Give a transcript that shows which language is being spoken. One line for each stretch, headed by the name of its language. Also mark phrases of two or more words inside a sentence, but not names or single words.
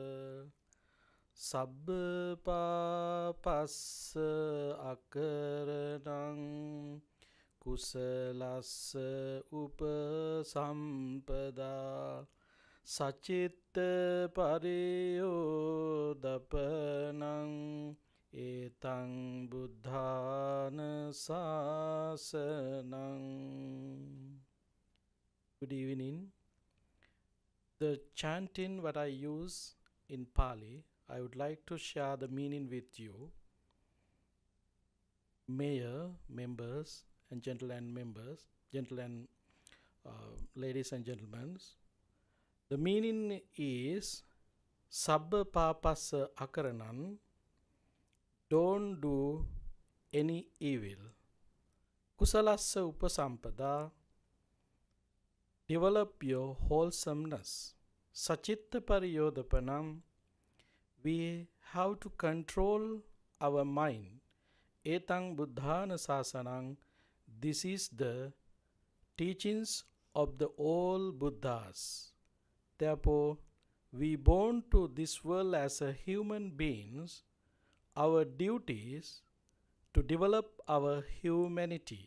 Pali: සබ්බ පාපස්ස අකරණං කුසලස්ස උපසම්පදා සචිත්ත පරියෝදපනං Etang buddhana sasanang.
English: Good evening. The chanting what I use in Pali, I would like to share the meaning with you. Mayor, members, and ladies and gentlemen. The meaning is
Pali: Sabba papasa akaranan.
English: Don't do any evil.
Pali: Kusalassa upasampada.
English: Develop your wholesomeness.
Pali: Sachitta pariyodapanam.
English: We have to control our mind.
Pali: Etang buddhana sasanang.
English: This is the teachings of the old Buddhas. Therefore, we born to this world as a human beings. Our duty is to develop our humanity.